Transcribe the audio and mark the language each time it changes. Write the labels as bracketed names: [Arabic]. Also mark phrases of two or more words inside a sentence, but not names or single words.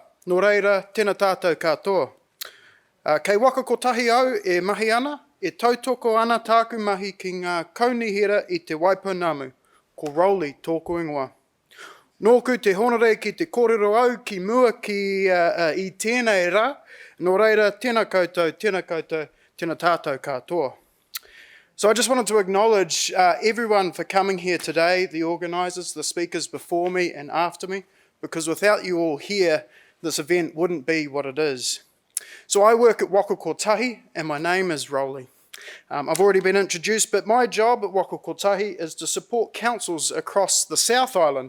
[Māori] Nō reira, tēnā tātou katoa. Kei Waka Kotahi au e mahi ana, e tautoko ana tāku mahi ki ngā kaunihira I te Waipounamu, ko Rowland tōku ingoa. Nōku te honore ki te kōrero au ki mua I tēnei rā. Nō reira, tēnā koutou, tēnā tātou katoa. [English] So I just wanted to acknowledge everyone for coming here today, the organisers, the speakers before me and after me, because without you all here, this event wouldn't be what it is. So I work at Waka Kotahi, and my name is Rowland. I've already been introduced, but my job at Waka Kotahi is to support councils across the South Island.